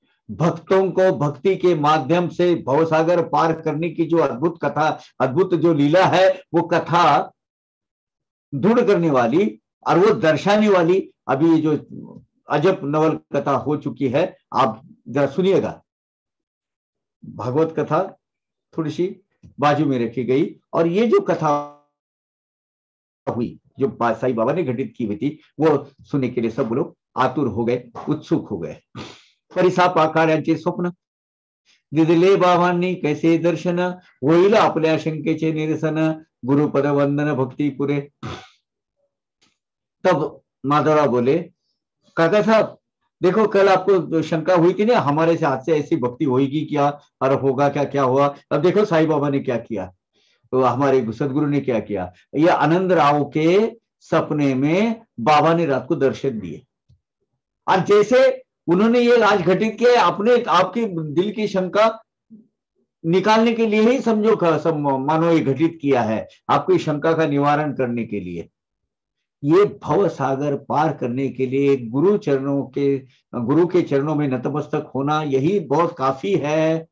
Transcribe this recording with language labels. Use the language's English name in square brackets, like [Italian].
[Hindi] भक्तों को भक्ति के माध्यम से भवसागर पार करने की जो अद्भुत कथा, अद्भुत जो लीला है, वो कथा दृढ़ करने वाली और वो दर्शाने वाली अभी जो अजब नवल कथा हो चुकी है, आप जरा सुनिएगा। भागवत कथा थोड़ी सी बाजू में रखी गई और ये जो कथा हुई जो साईं बाबा ने घटित की हुई थी, वो सुनने के लिए सब लोग आतुर हो गए, उत्सुक हो गए। [Marathi] परिसा पाखाड्यांचे स्वप्न दिदले बाबांनी कैसे दर्शन, होईल आपल्या शंकेचे निरसन, गुरुपद वंदन भक्ती पुरे। [Hindi] तब माधवराव बोले, काका साहब देखो कल आपको शंका हुई थी ना हमारे से हाथ से ऐसी भक्ति होगी क्या और होगा क्या, क्या हुआ, अब देखो साईं बाबा ने क्या किया, तो हमारे सदगुरु ने क्या किया। ये आनंदराव के सपने में बाबा ने रात को दर्शन दिए और जैसे उन्होंने ये आज घटित किया, अपने आपकी दिल की शंका निकालने के लिए ही समझो सब मानो ये घटित किया है, आपकी शंका का निवारण करने के लिए, ये भव सागर पार करने के लिए गुरु के चरणों में नतमस्तक होना यही बहुत काफी है।